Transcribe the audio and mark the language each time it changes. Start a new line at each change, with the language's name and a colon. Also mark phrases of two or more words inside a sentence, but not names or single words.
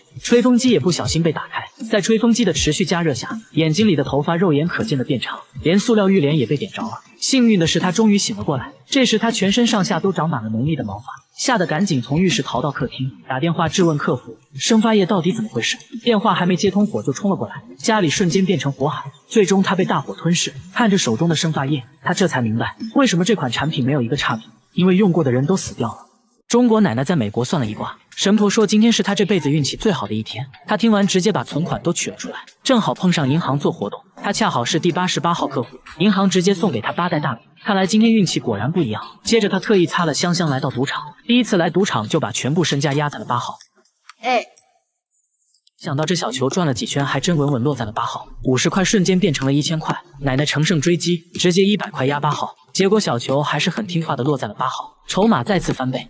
Chinese: 吹風機也不小心被打開，在吹風機的持續加熱下，眼睛裡的頭髮肉眼可見的變長，連塑料浴簾也被點着了。幸運的是，他終於醒了過來。這時他全身上下都長滿了濃密的毛髮，嚇得趕緊從浴室逃到客廳，打電話質問客服生髮液到底怎麼回事。電話還沒接通，火就衝了過來，家裡瞬間變成火海，最終他被大火吞噬。看着手中的生髮液，他這才明白為什麼这款產品沒有一個差評，因為用過的人都死掉了。中國奶奶在美國算了一卦，神婆說今天是她這輩子運氣最好的一天。她聽完直接把存款都取了出來，正好碰上銀行做活動，她恰好是第88號客戶，銀行直接送給她8袋大米。看來今天運氣果然不一樣。接着她特意擦了香香來到賭場，第一次來賭場就把全部身家壓在了8號。想到這小球轉了幾圈，還真穩穩落在了8號，50塊瞬間變成了1000塊。奶奶乘勝追擊，直接100塊壓8號，結果小球還是很聽話的落在了8號，籌碼再次翻倍。